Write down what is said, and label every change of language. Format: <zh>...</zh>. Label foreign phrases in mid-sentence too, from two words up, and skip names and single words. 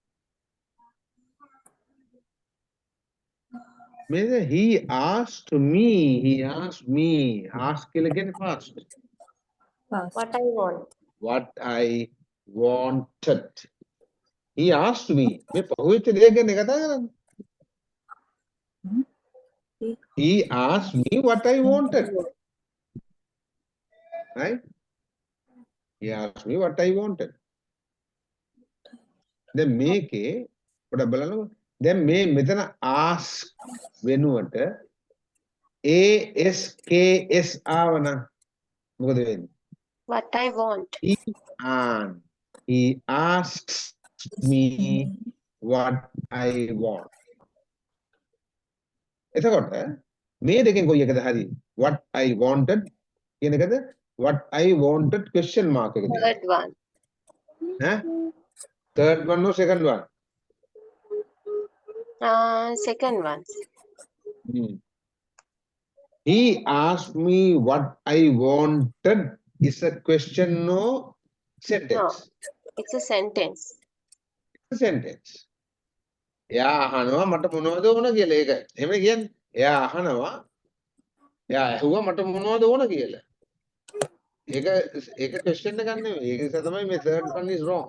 <en>Maybe he asked me. He asked me. Ask again fast. Past. What I want. What I wanted. He asked me.</en> <si>මේ පහුවෙච්ච දෙයක් ගැන කතා කරන්නේ.</si> <en>He asked me what I wanted. Right? He asked me what I wanted.</en> <si>දැන් මේකේ පොඩ්ඩක් බලන්නකෝ. දැන් මේ මෙතන ask වෙනුවට ASKS ආවනම් මොකද වෙන්නේ?</si> <en>What I want. He asks me what I want.</en> <si>එතකොට මේ දෙකෙන් කොයි එකද හරි?</si> <en>What I wanted</en> <si>කියන එකද?</si> <en>What I wanted question mark</en> <si>එක දෙන්න.</si> <en>Third one. ඈ? Third one or second one? Second one. He asked me what I wanted is a question or sentence? No, it's a sentence. It's a sentence.</en> <si>එයා අහනවා මට මොනවද ඕන කියලා ඒක. එහෙම කියන්නේ. එයා අහනවා එයා ඇහුවා මට මොනවද ඕන කියලා. ඒක question එකක් නෙමෙයි. ඒක නිසා තමයි මේ</si> <en>third one is wrong.</en>